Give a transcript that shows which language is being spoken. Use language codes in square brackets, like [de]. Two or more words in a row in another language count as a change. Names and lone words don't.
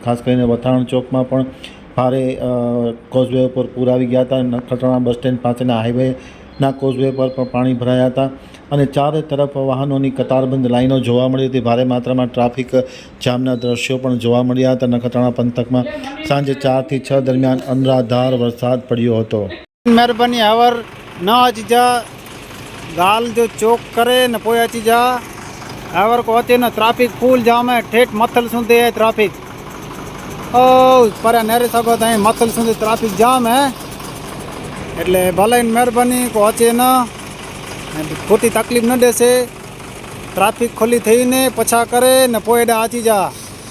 [gu] ખાસ કરીને વથાણ ચોકમાં પણ ભારે કોઝવે ઉપર પૂર આવી ગયા હતા। નખત્રાણા બસ સ્ટેન્ડ પાસેના હાઈવેના કોઝવે પર પણ પાણી ભરાયા હતા અને ચારે તરફ વાહનોની કતારબંધ લાઈનો જોવા મળી હતી। ભારે માત્રામાં ટ્રાફિક જામના દ્રશ્યો પણ જોવા મળ્યા હતા। નખત્રાણા પંથકમાં સાંજે 4 થી 6 દરમિયાન અનરાધાર વરસાદ પડ્યો હતો। [kfr] मेहरबानी आवर न अची जा गाल जो चौक करे न पोइ अची जा आवर को अचे न ट्राफिक फूल जाम है। ठेठ मथल सुंदे है ट्राफिक ओ पर नेरे सगो ताई मथल सुंदे ट्राफिक जाम है। એટલે ભલે મહેરબાની કો અચે ન ખોટી તકલીફ ન દેશે। ટ્રાફિક ખોલી થઈને પછા કરે ને પોયડા આચી જા।